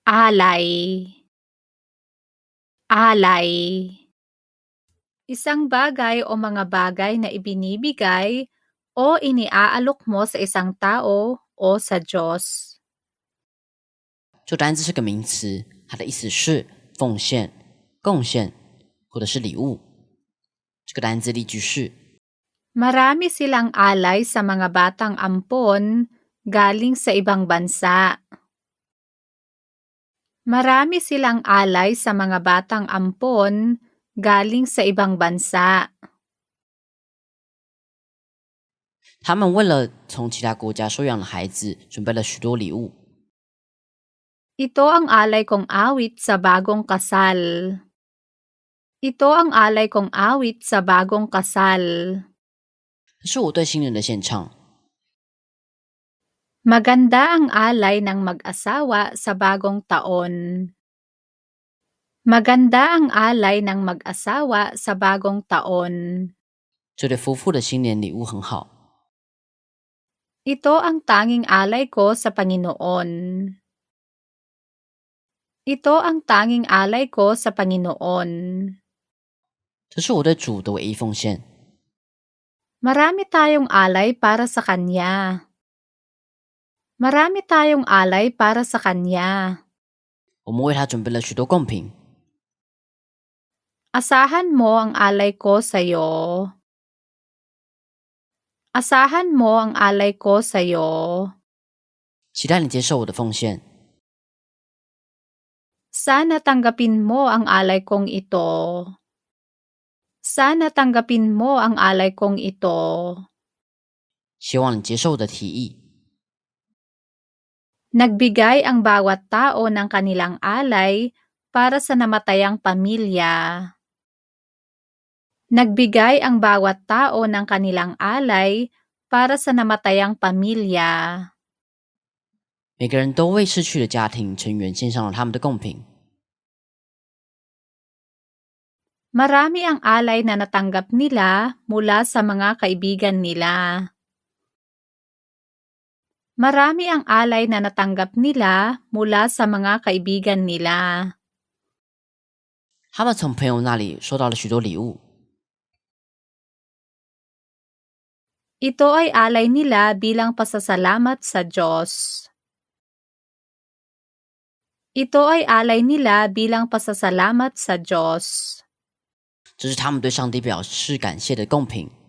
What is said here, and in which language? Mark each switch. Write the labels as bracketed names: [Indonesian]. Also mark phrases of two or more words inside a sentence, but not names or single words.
[Filipino] Alay. Alay. Isang bagay o mga bagay na ibinibigay o iniaalok mo sa isang tao o sa Diyos. [Chinese] 这单字是个名词，它的意思是奉献、贡献或者是礼物。这个单字例句是 [Filipino] Marami silang alay sa mga batang ampon galing sa ibang bansa. Marami silang alay sa mga batang ampon galing sa ibang bansa. [Chinese] 他们为了从其他国家收养的孩子，准备了许多礼物。 [Filipino] Ito ang alay kong awit sa bagong kasal. Ito ang alay kong awit sa bagong kasal. [Chinese] 这是我对新人的献唱。 [Filipino] Maganda ang alay ng mag-asawa sa bagong taon. Maganda ang alay ng mag-asawa sa bagong taon. [Chinese] 这对夫妇的新年礼物很好。 [Filipino] Ito ang tanging alay ko sa Panginoon. Ito ang tanging alay ko sa Panginoon. [Chinese] 这是我对主的唯一奉献。 [Filipino] Marami tayong alay para sa Kanya. Marami tayong alay para sa Kanya. [Chinese] 我们为他准备了许多贡品。 [Filipino] Asahan mo ang alay ko sa'yo. Asahan mo ang alay ko sa'yo. [Chinese] 期待你接受我的奉献。 [Filipino] Sana tanggapin mo ang alay kong ito. Sana tanggapin mo ang alay kong ito. [Chinese] 希望你接受我的提议。 [Filipino] Nagbigay ang bawat tao ng kanilang alay para sa namatayang pamilya. Nagbigay ang bawat tao ng kanilang alay para sa namatayang pamilya. [Chinese] 每个人都为逝去的家庭成员献上了他们的贡品。 [Filipino] Marami ang alay na natanggap nila mula sa mga kaibigan nila. Marami ang alay na natanggap nila mula sa mga kaibigan nila. [Chinese] 他们从朋友那里收到了许多礼物。 [Filipino] Ito ay alay nila bilang pasasalamat sa Diyos. Ito ay alay nila bilang pasasalamat sa Diyos. [Chinese] 这是他们对上帝表示感谢的贡品。